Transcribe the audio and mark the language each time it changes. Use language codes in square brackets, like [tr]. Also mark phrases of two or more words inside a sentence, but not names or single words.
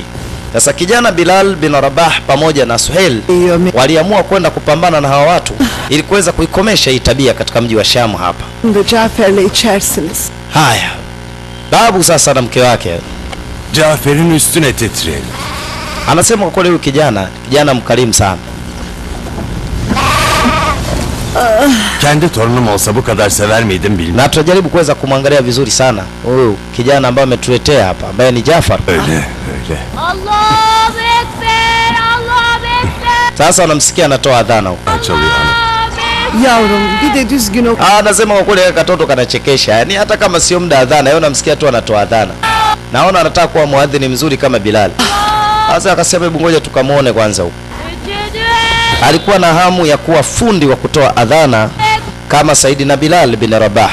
[sw] Sasa kijana Bilal bin Rabah pamoja na Suhail waliamua kwenda kupambana na hawa watu ili kuweza kuikomesha hii tabia katika mji wa Sham hapa. [tr] Cafer'le içersiniz. [sw] Haya, babu sasa na mke wake [tr] Cafer'in üstüne titreyelim. [sw] anasema kwa kweli huyu kijana mkarimu sana. [tr] Kendi torunum olsa bu kadar sever miydim bilmem. [sw] Na tutajaribu kuweza kumwangalia vizuri sana huyu kijana ambaye ametuletea hapa ambaye ni Jafar. [tr] Öyle öyle. [ar] Allahu Ekber, Allahu Ekber. [sw] Sasa unamsikia anatoa adhana huko. [tr] Çalıyor ana. Yavrum bir de düzgün oku. [sw] Anasema kwa kweli katoto kanachekesha. Yaani hata kama sio muda adhana, yeye unamsikia tu anatoa adhana. Naona anataka kuwa muadhini mzuri kama Bilal. Sasa akasema hebu ngoja tukamuone kwanza huko. Alikuwa na hamu ya kuwa fundi wa kutoa adhana kama Saidina Bilal bin Rabah.